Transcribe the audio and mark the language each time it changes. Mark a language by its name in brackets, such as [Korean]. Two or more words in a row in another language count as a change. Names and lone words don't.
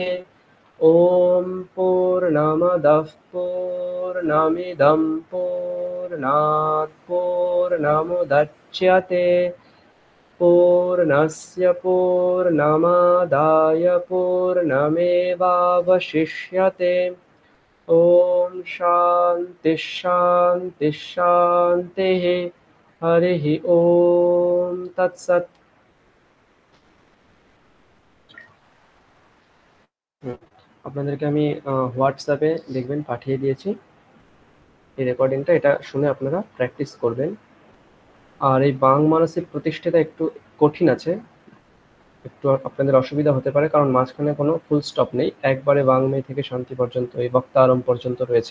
[Sanskrit] ॐ पूर्णमदः पूर्णमिदं पूर्णात् पूर्णमुदच्यते पूर्णस्य पूर्णमादाय पूर्णमेवावशिष्यते। ॐ शान्ति शान्ति शान्तिः। हरिः ॐ तत्सत्। [Bangla] আপনাদেরকে আমি হোয়াটসঅ্যাপে দেখবেন পাঠিয়ে দিয়েছি এই রেকর্ডিংটা, এটা শুনে আপনারা প্র্যাকটিস করবেন। আর এই বাং মানসিক প্রতিষ্ঠাটা একটু কঠিন আছে, একটু আপনাদের অসুবিধা হতে পারে, কারণ মাঝখানে কোনো ফুল স্টপ নেই, একবারে বাংমে থেকে শান্তি পর্যন্ত এই বক্তা আরম্ভ পর্যন্ত রয়েছে।